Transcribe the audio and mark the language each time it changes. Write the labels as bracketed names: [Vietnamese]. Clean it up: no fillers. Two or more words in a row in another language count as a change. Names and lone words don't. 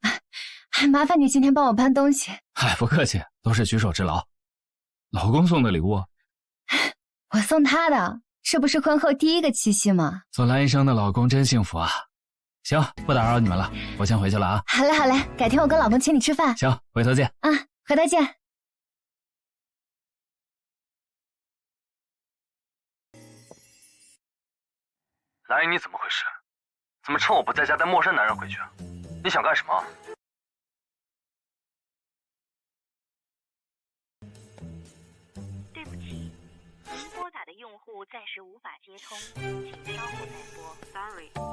[Chinese] 還麻煩你今天幫我搬東西。嗨，不客氣，都是舉手之勞。老公送的禮物。我送他的，這不是婚後第一個七夕嗎？做藍醫生的老公真幸福啊！行，不打擾你們了，我先回去了啊。好嘞好嘞，改天我跟老公請你吃飯。行，回頭見。啊，回頭見。藍瑩，你怎麼回事？怎麼趁我不在家帶陌生男人回去啊？你想幹什麼？對不起，您撥打的用戶暫時無法接通，請稍後再撥。Sorry。